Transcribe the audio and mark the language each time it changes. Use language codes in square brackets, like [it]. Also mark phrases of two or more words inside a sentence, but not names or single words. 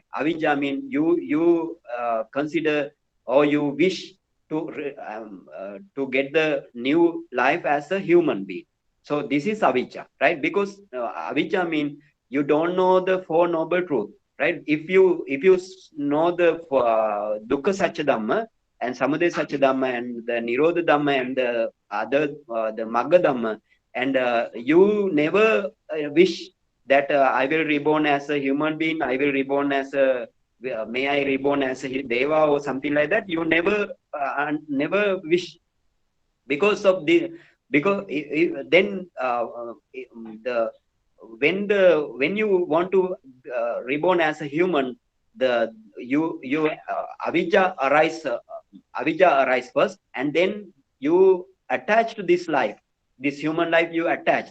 [en] Avijja mean you consider, or you wish to get the new life as a human being. So this is avijja, right? Because avijja mean you don't know the four noble truth, right? If you know the [pi] dukkha satya dhamma, [en] and [pi] samudaya satya dhamma, [en] and the [pi] nirodha dhamma, [en] and the other the [pi] magga dhamma, [en] and you never wish that I will reborn as a human being, I will reborn as a may I reborn as a deva or something like that. You never wish, because of the because then the when you want to reborn as a human, the you avijja arise first, and then you attach to this life, this human life, you attach.